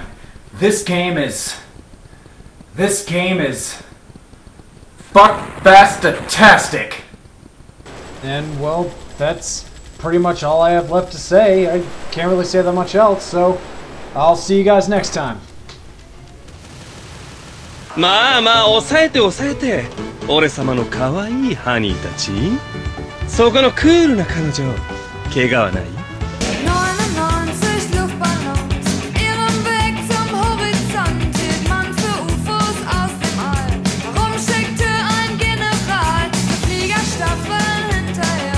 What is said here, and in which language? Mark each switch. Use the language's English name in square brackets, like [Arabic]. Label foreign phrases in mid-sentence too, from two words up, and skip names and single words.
[English] This game is fuck-fast-tastic. And, well, that's pretty much all I have left to say. I can't really say that much else, so I'll see you guys next time. [Japanese] まあまあ抑えて抑えて俺様の可愛いハニーたちそこのクールな彼女怪我はない [German] 99 Luftballons, ihrem Weg zum Horizont hielt man für UFOs aus dem All. Warum schickte ein General Fliegerstaffeln hinterher?